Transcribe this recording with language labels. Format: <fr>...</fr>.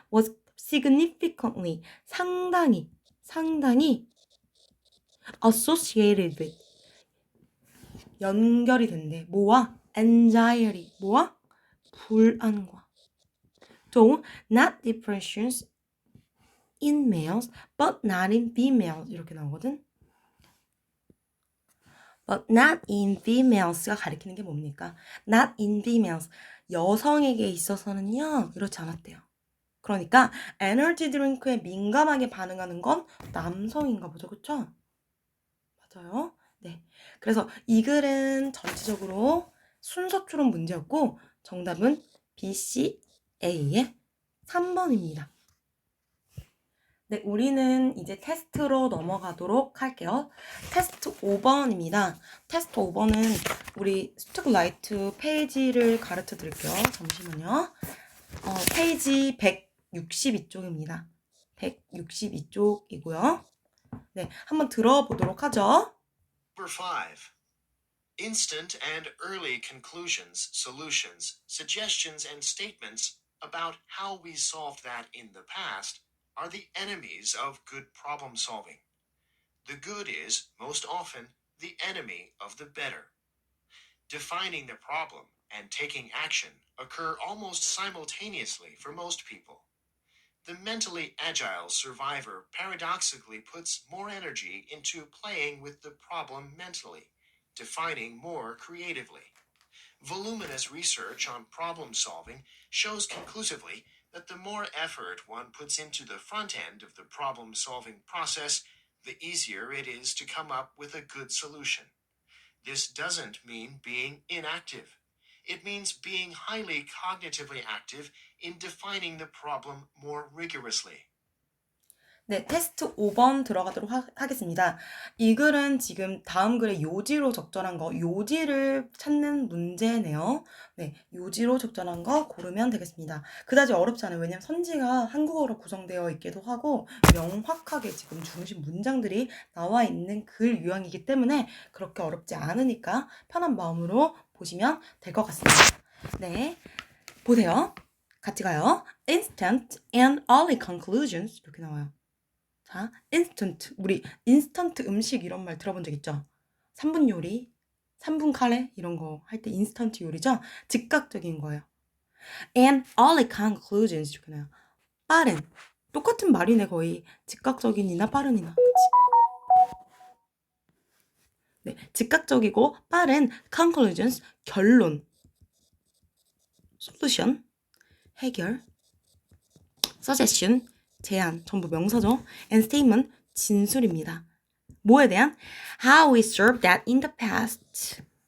<en>was significantly</en> <ko>상당히</ko> <en>associated with</en> <ko>연결이 된대. 뭐와? anxiety 뭐와? 불안과.</ko> <en>though not depressions in males but not in females</en> <ko>이렇게 나오거든.</ko> <en>but not in females</en> <ko>가 가리키는 게 뭡니까?</ko> <en>not in females</en> <ko>여성에게 있어서는요 그렇지 않았대요. 그러니까 에너지 드링크에 민감하게 반응하는 건 남성인가 보죠. 그쵸? 맞아요. 네. 그래서 이 글은 전체적으로 순서추론 문제였고 정답은 B, C, A의 3번입니다. 네, 우리는 이제 테스트로 넘어가도록 할게요. 테스트 5번입니다. 테스트 5번은 우리 스투라이트 페이지를 가르쳐 드릴게요. 잠시만요. 페이지 162쪽입니다. 162쪽이고요. 네, 한번 들어보도록 하죠.</ko> <en>Number 5. Instant and early conclusions, solutions, suggestions, and statements about how we solved that in the past are the enemies of good problem solving. The good is, most often, the enemy of the better. Defining the problem and taking action occur almost simultaneously for most people. The mentally agile survivor paradoxically puts more energy into playing with the problem mentally, defining more creatively. Voluminous research on problem solving shows conclusively that the more effort one puts into the front end of the problem solving process, the easier it is to come up with a good solution. This doesn't mean being inactive. It means being highly cognitively active in defining the problem more rigorously.</en> <ko>네, 테스트 5번 들어가도록 하겠습니다. 이 글은 지금 다음 글에 요지로 적절한 거, 요지를 찾는 문제네요. 네, 요지로 적절한 거 고르면 되겠습니다. 그다지 어렵지 않아요. 왜냐면 선지가 한국어로 구성되어 있기도 하고 명확하게 지금 중심 문장들이 나와 있는 글 유형이기 때문에 그렇게 어렵지 않으니까 편한 마음으로 보시면 될 것 같습니다. 네, 보세요. 같이 가요.</ko> <en>Instant and early conclusions</en> <ko>이렇게 나와요. 자, instant. 우리 인스턴트 음식 이런 말 들어본 적 있죠? 3분 요리, 3분 카레 이런 거 할 때 인스턴트 요리죠? 즉각적인 거예요.</ko> <en>And early conclusions</en> <ko>이렇게 나요. 빠른. 똑같은 말이네 거의. 즉각적인이나 빠른이나. 그치? 네, 즉각적이고 빠른 conclusions 결론. solution 해결. suggestion 제안 전부 명사죠. and statement 진술입니다. 뭐에 대한?</ko> <en>How we served that in the past.</en>